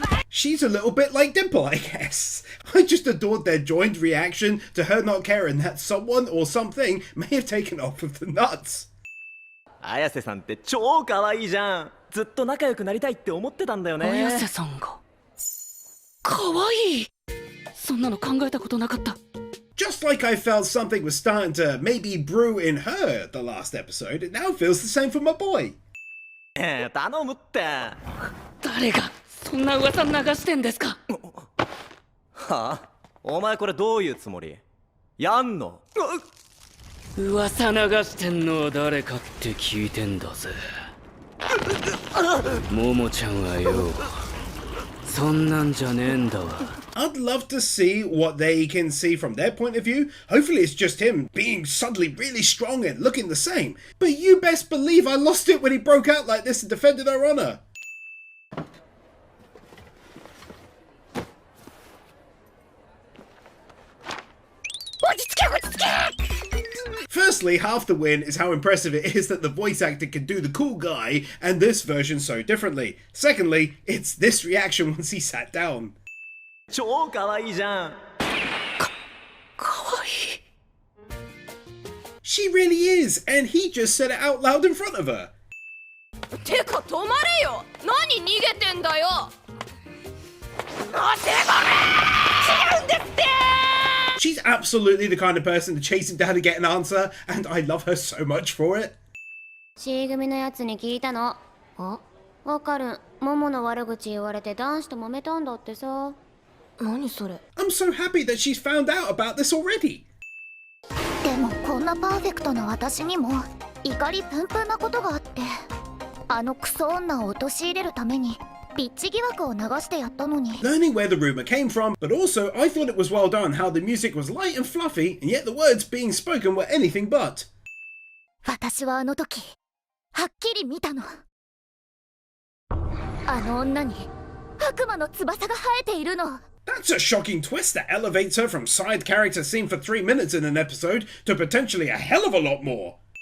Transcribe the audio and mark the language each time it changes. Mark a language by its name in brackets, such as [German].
[English] She's a little bit like Dimple, I guess. I just adored their joined reaction to her not caring that someone or something may have taken off with the nuts. [Japanese] 綾瀬さんって超可愛いじゃん。ずっと仲良くなりたいって思ってたんだよね。綾瀬さんが可愛い。そんなの考えたことなかった。 [English] Just like I felt something was starting to maybe brew in her the last episode, it now feels the same for my boy. [Japanese] 頼むって。誰がそんな噂流してんですか。はあ？お前これどういうつもり？やんの？噂流してんのは誰かって聞いてんだぜ。ももちゃんはよ、そんなんじゃねえんだわ。 [English] I'd love to see what they can see from their point of view. Hopefully it's just him being suddenly really strong and looking the same. But you best believe I lost it when he broke out like this and defended her honor. Firstly, half the win is how impressive it is that the voice actor can do the cool guy and this version so differently. Secondly, it's this reaction once he sat down. [Japanese] 超可愛いじゃん。可愛い。 [English] She really is, and he just said it out loud in front of her. [Japanese] てか止まれよ。何逃げてんだよ。違うんですって。 [English] She's absolutely the kind of person to chase him down to get an answer, and I love her so much for it. [Japanese] C 組のやつに聞いたの。あ、わかる。モモの悪口言われて男子と揉めたんだってさ。何それ。 [English] I'm so happy that she's found out about this already. [Japanese] でもこんなパーフェクトな私にも怒りプンプンなことがあって、あのクソ女を陥れるためにピッチ疑惑を流してやったのに。 [English] Learning where the rumor came from, but also I thought it was well done how the music was light and fluffy, and yet the words being spoken were anything but. [Japanese] 私はあの時はっきり見たの。あの女に悪魔の翼が生えているの。 [English] That's a shocking twist that elevates her from side character seen for 3 minutes in an episode to potentially a hell of a lot more.